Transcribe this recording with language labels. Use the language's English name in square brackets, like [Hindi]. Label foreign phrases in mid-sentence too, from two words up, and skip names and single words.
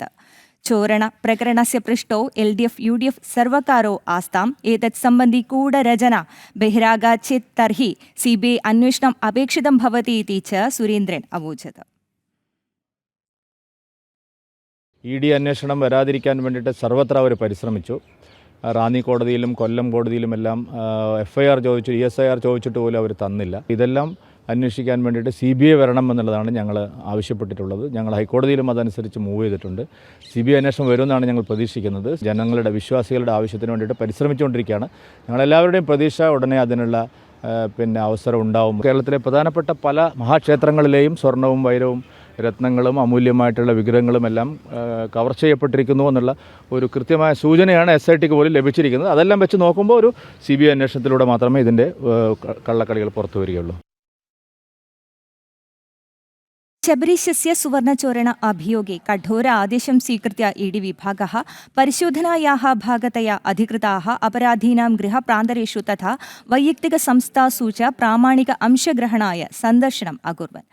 [Sanskrit] चोरणप्रकरणस्य पृष्ठौ LDF-UDF सर्वकारो आस्ताम्। एतत् सम्बन्धी गूढरचना बहिरागच्छेत् तर्हि CBI अन्वेषणम् अपेक्षितं भवति इति च सुरेन्द्रन् अवोचत्। [Malayalam] ED अन्वेषणं वരാതിരിക്കാൻ വേണ്ടിയിട്ട് സർവത്ര അവർ പരിശ്രമിച്ചു. റാന്നി കോടതിയിലും കൊല്ലം കോടതിയിലുമെല്ലാം FIR ചോദിച്ചു, ESIR ചോദിച്ചിട്ട് പോലും അവർ തന്നില്ല. ഇതെല്ലാം അന്വേഷിക്കാൻ വേണ്ടിയിട്ട് CBI വരണം എന്നുള്ളതാണ് ഞങ്ങൾ ആവശ്യപ്പെട്ടിട്ടുള്ളത്. ഞങ്ങൾ ഹൈക്കോടതിയിലും അതനുസരിച്ച് മൂവ് ചെയ്തിട്ടുണ്ട്. CBI അന്വേഷണം വരുമെന്നാണ് ഞങ്ങൾ പ്രതീക്ഷിക്കുന്നത്. ജനങ്ങളുടെ വിശ്വാസികളുടെ ആവശ്യത്തിന് വേണ്ടിയിട്ട് പരിശ്രമിച്ചുകൊണ്ടിരിക്കുകയാണ്. ഞങ്ങളെല്ലാവരുടെയും പ്രതീക്ഷ ഉടനെ അതിനുള്ള അവസരം ഉണ്ടാവും. കേരളത്തിലെ പ്രധാനപ്പെട്ട പല മഹാക്ഷേത്രങ്ങളിലെയും സ്വർണവും വൈരവും രത്നങ്ങളും അമൂല്യമായിട്ടുള്ള വിഗ്രഹങ്ങളും എല്ലാം കവർ ചെയ്യപ്പെട്ടിരിക്കുന്നു എന്നുള്ള ഒരു കൃത്യമായ സൂചനയാണ് SITക്ക് പോലും ലഭിച്ചിരിക്കുന്നത്. അതെല്ലാം വെച്ച് നോക്കുമ്പോൾ ഒരു CBI അന്വേഷണത്തിലൂടെ മാത്രമേ ഇതിൻ്റെ കള്ളക്കളികൾ പുറത്തു വരികയുള്ളൂ. [Sanskrit] शबरीशस्य सुवर्णचोरण अभियोगे कठोर आदेशं स्वीकृत्य ED विभागः परिशोधनायाः भागतया अधिकृताः अपराधीनां गृहप्रान्तरेषु तथा वैयक्तिकसंस्थासु च प्रामाणिक अंशग्रहणाय सन्दर्शनम् अकुर्वन्.